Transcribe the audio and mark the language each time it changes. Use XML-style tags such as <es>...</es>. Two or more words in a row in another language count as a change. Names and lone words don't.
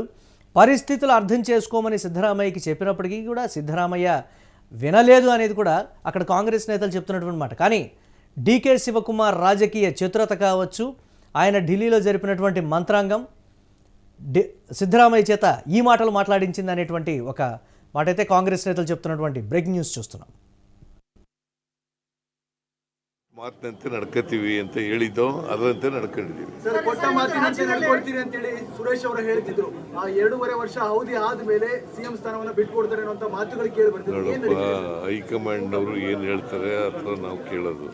<te>పరిస్థితులు అర్థం చేసుకోమని సిద్ధరామయ్యకి చెప్పినప్పటికీ కూడా సిద్ధరామయ్య వినలేదు అనేది కూడా అక్కడ కాంగ్రెస్ నేతలు చెప్తున్నటువంటి మాట. కానీ డీకే శివకుమార్ రాజకీయ చతురత కావచ్చు, ఆయన ఢిల్లీలో జరిపినటువంటి మంత్రాంగం సిద్ధరామయ్య చేత ఈ మాటలు మాట్లాడించింది అనేటువంటి ఒక మాట అయితే కాంగ్రెస్ నేతలు చెప్తున్నటువంటి</te> <en>breaking news</en> <te>చూస్తున్నాం.</te> <kn>ಮಾತಿನಂತೆ ನಡ್ಕೋತೀವಿ ಅಂತ ಹೇಳಿದ್ದೋ ಅದರಂತೆ ನಡ್ಕೊಂಡಿದ್ದೀವಿ. ಸರ್, ಕೊಟ್ಟ ಮಾತಿನಂತೆ ನಡ್ಕೊಳ್ತೀರಿ ಅಂತೇಳಿ ಸುರೇಶ್ ಅವರು ಹೇಳ್ತಿದ್ರು. ಆ 2.5 ವರ್ಷ ಅವಧಿ ಆದ್ಮೇಲೆ ಸಿಎಂ ಸ್ಥಾನವನ್ನ ಬಿಟ್ಕೊಡ್ತಾರೆ ಅನ್ನೋ ಮಾತುಗಳು ಕೇಳಿ ಬರ್ತಿದ್ರು. ನೋಡಪ್ಪ, ಹೈಕಮಾಂಡ್ನವರು ಏನು ಹೇಳ್ತಾರೆ ಅಥವಾ ನಾವು ಕೇಳೋದು.</kn>